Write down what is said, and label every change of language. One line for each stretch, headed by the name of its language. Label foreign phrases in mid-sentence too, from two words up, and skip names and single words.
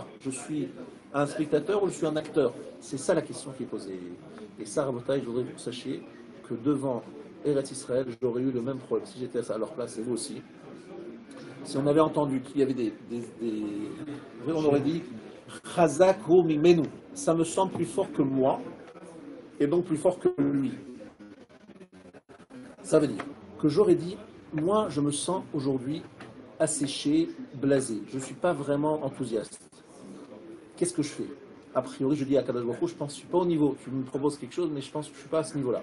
French: Je suis un spectateur ou je suis un acteur. C'est ça la question qui est posée. Et ça, Rabotai, je voudrais que vous sachiez que devant Eretz Israël, j'aurais eu le même problème. Si j'étais à leur place, et vous aussi, si on avait entendu qu'il y avait on aurait dit
Hebrew: חזק הוא ממנו,
French: ça me semble plus fort que moi, et donc plus fort que lui. Ça veut dire que j'aurais dit, moi je me sens aujourd'hui asséché, blasé, je ne suis pas vraiment enthousiaste. Qu'est-ce que je fais? A priori, je dis à Kadosh Baruch Hu, je pense que je ne suis pas au niveau, tu me proposes quelque chose, mais je pense que je ne suis pas à ce niveau-là.